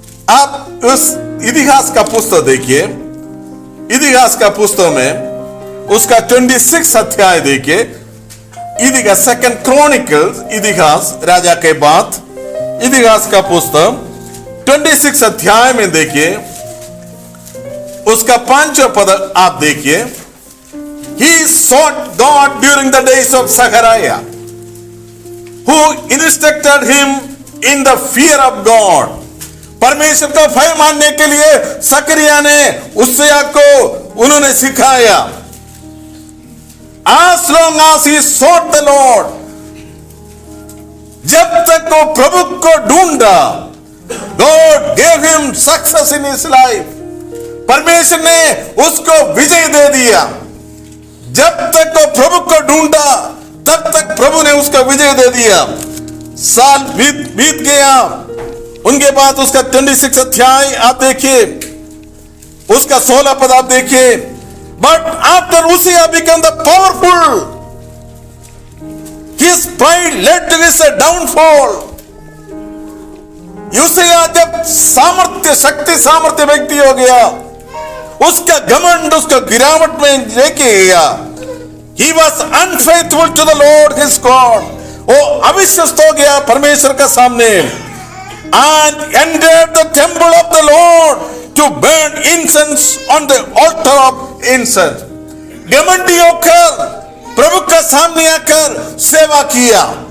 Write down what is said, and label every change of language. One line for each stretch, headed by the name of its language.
Hindi: आप उस इतिहास का पुस्तक देखिए, इतिहास का पुस्तक में उसका 26 अध्याय देखिए। इतिहास, सेकंड क्रॉनिकल्स, इतिहास राजा के बाद इतिहास का पुस्तक 26 अध्याय में देखिए, उसका 5वां पद आप देखिए।
English: He sought God during the days of Zechariah, who instructed him in the fear of God.
Hindi: परमेश्वर का भय मानने के लिए सकरिया ने उससिया को उन्होंने सिखाया।
English: As long as he sought the Lord,
Hindi: जब तक वो प्रभु को ढूंढा,
English: God gave him success in his life.
Hindi: परमेश्वर ने उसको विजय दे दिया। जब तक वो प्रभु को ढूंढा तब तक प्रभु ने उसका विजय दे दिया। साल बीत गया, उनके बाद उसका 26 अध्याय आप देखिए, उसका 16 पद आप देखिए।
English: But after Uzziah became the powerful, his pride led to his downfall.
Hindi: यूसिया जब शक्ति सामर्थ्य व्यक्ति हो गया, उसका घमंड उसका गिरावट में लेके गया।
English: He was unfaithful to the Lord his God.
Hindi: वो अविश्वस्त हो गया परमेश्वर का सामने।
English: And entered the temple of the Lord to burn incense on the altar of incense.
Hindi: घमंडी होकर प्रभु का सामने आकर सेवा किया।